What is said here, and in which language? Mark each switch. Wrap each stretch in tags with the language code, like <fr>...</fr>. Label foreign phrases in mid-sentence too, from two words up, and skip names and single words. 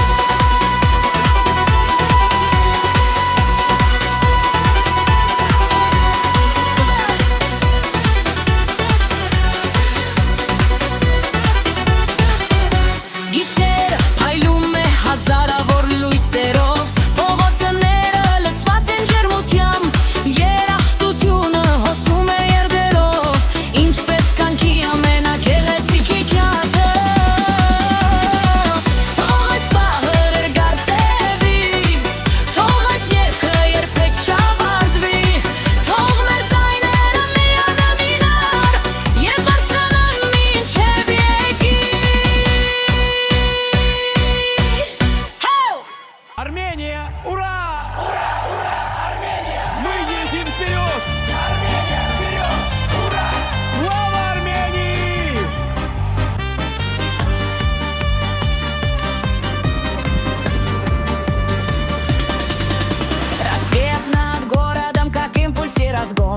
<hy>Գիշերը փայլում է հազարավոր լույսերով, փողոցները լցված են ջերմությամբ, երաժշտությունը հոսում է երդերով, ինչպես կյանքի ամենագեղեցիկ հեքիաթը։ Թող այս պահը երկար տևի, թող այս երգը երբեք չավարտվի, թող մեր ձայները միանան իրար, և բարձրանան մինչև եկի։</hy> <ru>Армения, ура! Ура, ура, Армения! Мы едем вперед! Армения, вперед! Ура! Слава Армении! Рассвет над городом, как импульс и разгон.</ru>